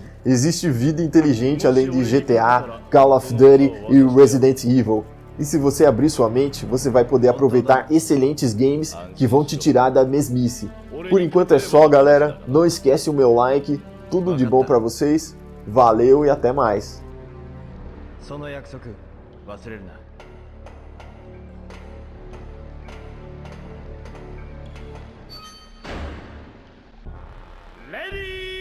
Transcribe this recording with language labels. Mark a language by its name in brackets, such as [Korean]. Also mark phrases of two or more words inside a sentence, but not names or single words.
[Portuguese] Existe vida inteligente além de GTA, Call of Duty e Resident Evil. E se você abrir sua mente, você vai poder aproveitar excelentes games que vão te tirar da mesmice. Por enquanto é só, galera. Não esquece o meu like. Tudo de bom pra vocês. Valeu e até mais. [Japanese] その約束忘れるな。レディー